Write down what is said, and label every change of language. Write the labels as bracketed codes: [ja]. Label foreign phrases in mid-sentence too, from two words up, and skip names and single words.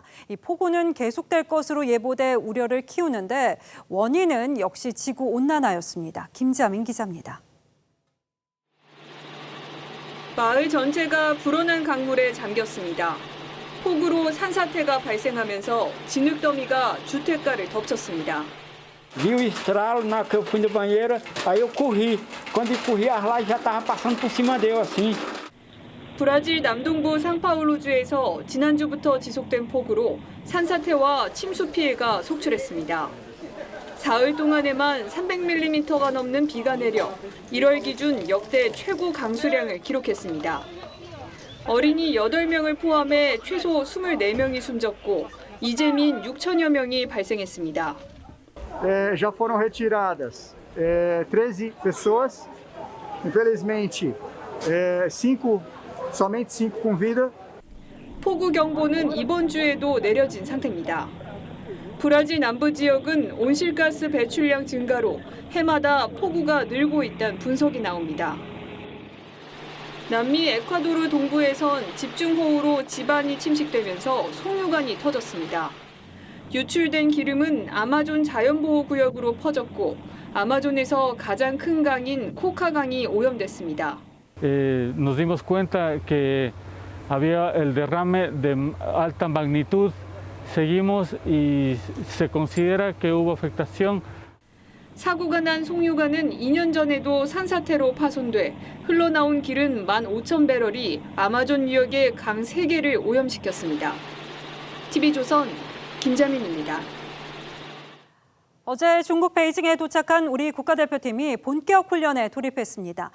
[ko] 이 폭우는 계속될 것으로 예보돼 우려를 키우는데 원인은 역시 지구온난화였습니다. 김자민 기자입니다. 마을 전체가 불어난 강물에 잠겼습니다. 폭우로 산사태가 발생하면서 진흙더미가 주택가를 덮쳤습니다. [pt] Vi o estralo na hora que eu fui no banheiro, aí eu corri. Quando eu corri, as lajes já estavam passando por cima dele assim. [ko] 브라질 남동부 상파울루주에서 지난주부터 지속된 폭우로 산사태와 침수 피해가 속출했습니다. 사흘 동안에만 300mm가 넘는 비가 내려 1월 기준 역대 최고 강수량을 기록했습니다. 어린이 8명을 포함해 최소 24명이 숨졌고 이재민 6천여 명이 발생했습니다. [pt] Já foram retiradas 13 pessoas, infelizmente somente 5 com vida. [ko] 폭우 경보는 이번 주에도 내려진 상태입니다. 브라질 남부 지역은 온실가스 배출량 증가로 해마다 폭우가 늘고 있다는 분석이 나옵니다. 남미 에콰도르 동부에선 집중호우로 집안이 침식되면서 송유관이 터졌습니다. 유출된 기름은 아마존 자연보호구역으로 퍼졌고 아마존에서 가장 큰 강인 코카강이 오염됐습니다. [es] Nos dimos cuenta que había el derrame de alta magnitud. Seguimos y se considera que hubo afectación. [ko] 사고가 난 송유관은 2년 전에도 산사태로 파손돼 흘러나온 기름 15,000배럴이 아마존 유역의 강 3개를 오염시켰습니다. TV조선 김자민입니다. 어제 중국 베이징에 도착한 우리 국가대표팀이 본격 훈련에 돌입했습니다.